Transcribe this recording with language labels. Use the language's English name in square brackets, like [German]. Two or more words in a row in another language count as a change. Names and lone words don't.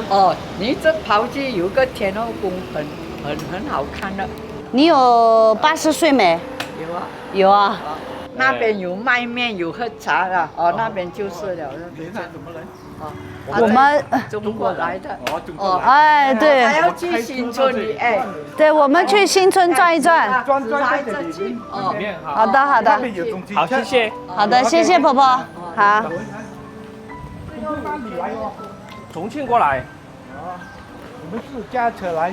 [Chinese] 哦，你這跑去有個天後宮，很好看的。你有80歲沒？有啊。有啊。那邊有賣麵，有喝茶的。哦，那邊就是了。你是什麼人？哦，我們中國來的。哦，哎，对。還要去新村裡哎。對，我們去新村轉一轉。轉在這裡。哦，好的，好的。好，謝謝。好的，謝謝婆婆。好。重慶過來。你們是駕車來？